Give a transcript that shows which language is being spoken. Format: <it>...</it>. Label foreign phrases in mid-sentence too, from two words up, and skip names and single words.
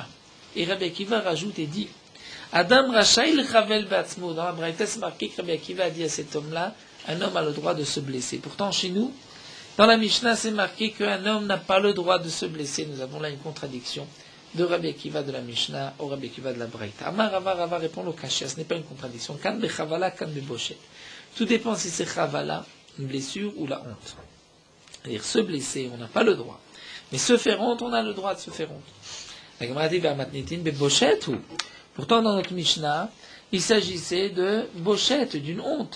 <fr>Et Rabbi Akiva rajoute et dit,</fr> <he>אדם רשאי לחבול בעצמו,</he> <fr>dans la Braïta c'est marqué que Rabbi Akiva a dit à cet homme-là, un homme a le droit de se blesser. Pourtant chez nous, Dans la Mishnah, c'est marqué qu'un homme n'a pas le droit de se blesser. Nous avons là une contradiction de Rabbi Akiva de la Mishnah au Rabbi Akiva de la Braïta.</fr> <arc>אמר רבא</arc> <fr>répond au Kashia, ce n'est pas une contradiction.</fr> <arc>כאן בחבלה, כאן בבושת.</arc> <fr>Tout dépend si c'est chavala, une blessure, ou la honte. C'est-à-dire se blesser, on n'a pas le droit. Mais se faire honte, on a le droit de se faire honte. La Gemara dit</fr> <arc>מתניתין בבושת</arc> <fr>ou. Pourtant, dans notre Mishnah, il s'agissait de boshet, d'une honte.</fr>